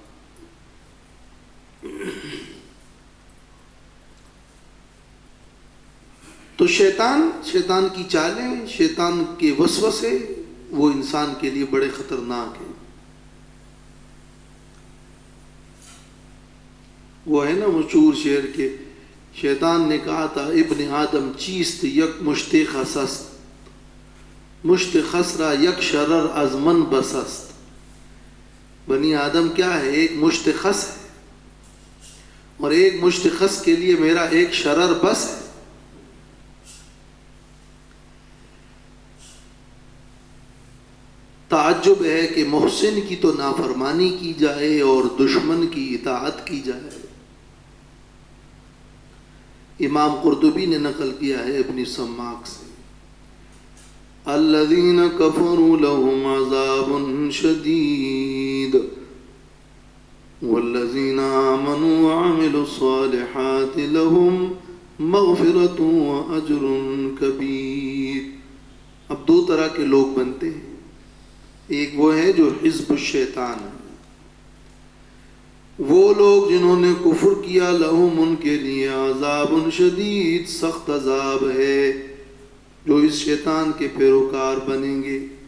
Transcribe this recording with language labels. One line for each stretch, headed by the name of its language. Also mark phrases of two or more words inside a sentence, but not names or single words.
Urdu: تو شیطان کی چالیں، شیطان کے وسوسے، وہ انسان کے لیے بڑے خطرناک ہیں. وہ ہے نا مشہور شعر کے، شیطان نے کہا تھا
Persian: ابن آدم چیست یک مشت خسست، مشت خسرا یک شرر از من بسست.
Urdu: بنی آدم کیا ہے؟ ایک مشت خس ہے، اور ایک مشت خس کے لیے میرا ایک شرر بس ہے. تعجب ہے کہ محسن کی تو نافرمانی کی جائے اور دشمن کی اطاعت کی جائے. امام قرطبی نے نقل کیا ہے ابن سماک سے،
Arabic: الذین کفروا لهم عذاب شدید والذین آمنوا وعملوا الصالحات لهم مغفرۃ واجر کبیر.
Urdu: اب دو طرح کے لوگ بنتے ہیں. ایک وہ ہے جو
Arabic: حزب الشیطان
Urdu: ہے، وہ لوگ جنہوں نے کفر کیا، لہم ان کے لیے
Arabic: عذاب شدید،
Urdu: سخت عذاب ہے، جو اس شیطان کے پیروکار بنیں گے.